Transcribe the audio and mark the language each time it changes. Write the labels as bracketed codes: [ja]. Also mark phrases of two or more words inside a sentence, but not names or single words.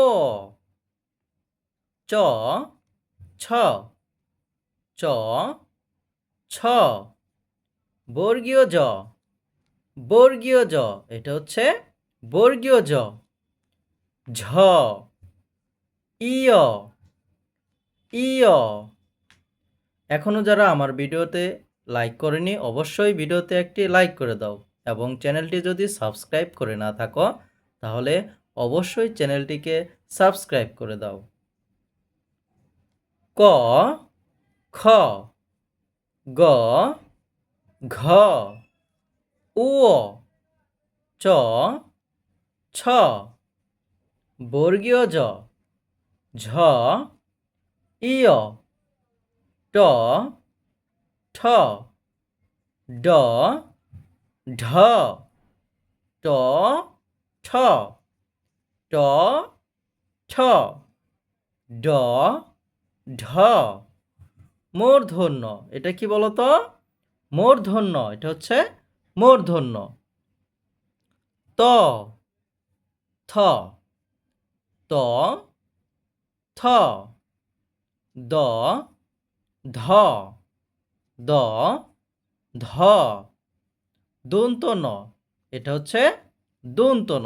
[bn] চ ছ চ ছ বর্গীয় জ। বর্গীয় জ, এটা হচ্ছে বর্গীয় জ। ঝ ইয় ইয়। এখনও যারা আমার ভিডিওতে লাইক করেনি অবশ্যই ভিডিওতে একটি লাইক করে দাও এবং চ্যানেলটি যদি সাবস্ক্রাইব করে না থাকো তাহলে অবশ্যই চ্যানেলটিকে সাবস্ক্রাইব করে দাও। ক খ গ ঘ উ চ ছ বর্গীয় জ। ঝ ইয় ট ঠ ড ঢ ট ঠ ট ঠ ড ঢ। মূর্ধন্য, এটা কি বলতো? মূর্ধন্য, এটা হচ্ছে মূর্ধন্য। ত থ ত থ দ ধ দ ধ। দন্ত ন, এটা হচ্ছে দন্ত ন।